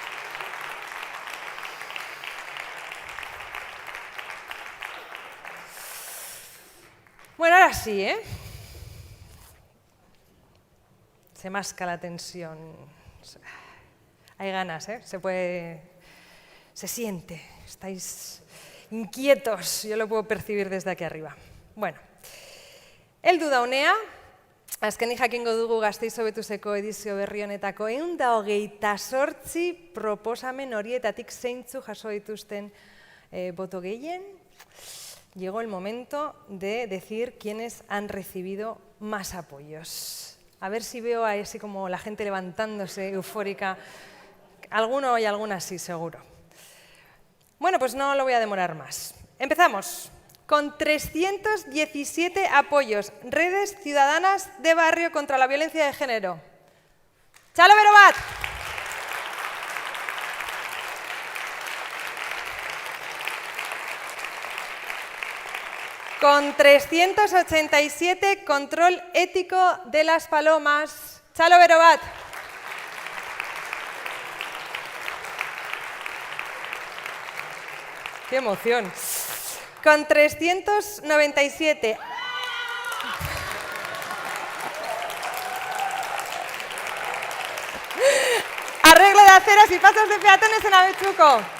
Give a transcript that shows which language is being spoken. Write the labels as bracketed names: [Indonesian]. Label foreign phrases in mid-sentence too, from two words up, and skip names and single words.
[Spanish] Bueno, ahora sí, ¿eh? Se masca la tensión. Hay ganas, ¿eh? Se siente. Estáis inquietos. Yo lo puedo percibir desde aquí arriba. [Basque] Bueno, heldu da unea, azkenik jakingo dugu Gasteiz Hobetuzeko edizio berri honetako 128 proposamen horietatik zeintzu jaso dituzten boto gehien. [Spanish] Llegó el momento de decir quiénes han recibido más apoyos. A ver si veo así como la gente levantándose eufórica. Alguno y alguna sí, seguro. Bueno, pues no lo voy a demorar más. Empezamos con 317 apoyos. Redes Ciudadanas de Barrio contra la Violencia de Género. [Basque] ¡Txalo bero bat! [Spanish] Con 387, Control Ético de las Palomas. [Basque] ¡Txalo bero bat! [Spanish] ¡Qué emoción! Con 397. Arreglo de aceras y pasos de peatones en Abetxuko.